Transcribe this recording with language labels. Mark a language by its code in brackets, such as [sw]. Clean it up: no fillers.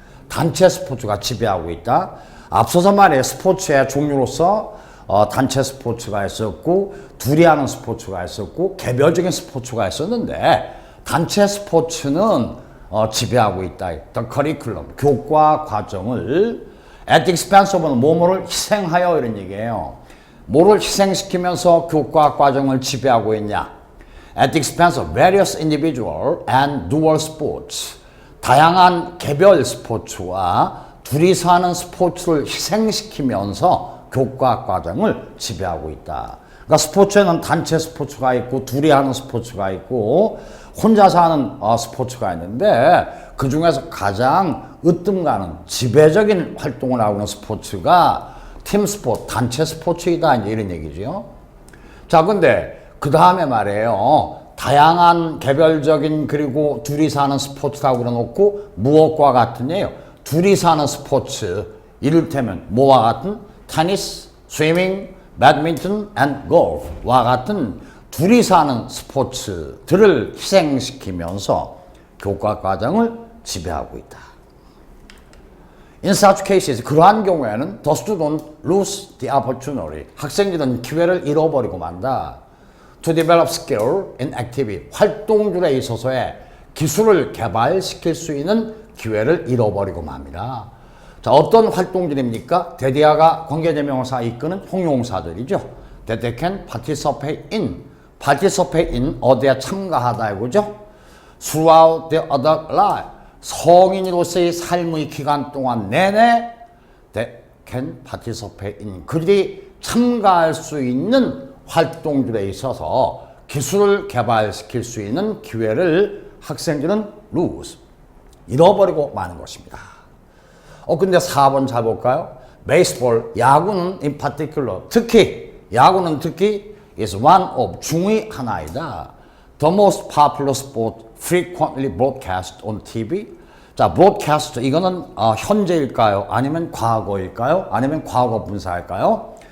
[ko] 단체 스포츠가 지배하고 있다. 앞서서 말해 스포츠의 종류로서 단체 스포츠가 있었고 둘이 하는 스포츠가 있었고 개별적인 스포츠가 있었는데 단체 스포츠는 지배하고 있다. [en] The curriculum, [ko] 교과 과정을 [en] at the expense of [ko] 뭐뭐를 희생하여 이런 얘기예요. 뭐를 희생시키면서 교과 과정을 지배하고 있냐? [en] At the expense of various individual and dual sports. [ko] 다양한 개별 스포츠와 둘이서 하는 스포츠를 희생시키면서 교과 과정을 지배하고 있다. 그러니까 스포츠에는 단체 스포츠가 있고 둘이 하는 스포츠가 있고 혼자서 하는 스포츠가 있는데 그 중에서 가장 으뜸가는 지배적인 활동을 하고 있는 스포츠가 팀 스포츠, 단체 스포츠이다. 이제 이런 얘기죠. 자, 근데 그 다음에 말이에요. 다양한 개별적인 그리고 둘이서 하는 스포츠라고 그래놓고 무엇과 같은 예요. 둘이서 하는 스포츠, 이를테면 뭐와 같은 테니스, 스위밍, 배드민턴 and 골프와 같은 둘이서 하는 스포츠들을 희생시키면서 교과 과정을 지배하고 있다. [en] In such cases, [ko] 그러한 경우에는 [en] the student lose the opportunity. [ko] 학생들은 기회를 잃어버리고 만다. [en] To develop skill in activity. [ko] 활동들에 있어서의 기술을 개발시킬 수 있는 기회를 잃어버리고 맙니다. 자, 어떤 활동들입니까? 대디아가 관계대명사 이끄는 형용사들이죠. [en] That they can participate in. [ko] participate in 어디에 참가하다 이거죠. [en] Throughout their adult life. [ko] 성인으로서의 삶의 기간 동안 내내 [en] they can participate in. [ko] 그들이 참가할 수 있는 활동들에 있어서 기술을 개발시킬 수 있는 기회를 학생들은 [en] lose. [ko] 잃어버리고 마는 것입니다. 근데 4번 잘 볼까요? 베이스볼, 야구는 [en] in particular, [ko] 야구는 특히 [en] is one of [ko] 중의 하나이다. [en] The most popular sport frequently broadcast on TV. [ko] 자, broadcast 이거는 현재일까요? 아니면 과거일까요? 아니면 과거 분사일까요?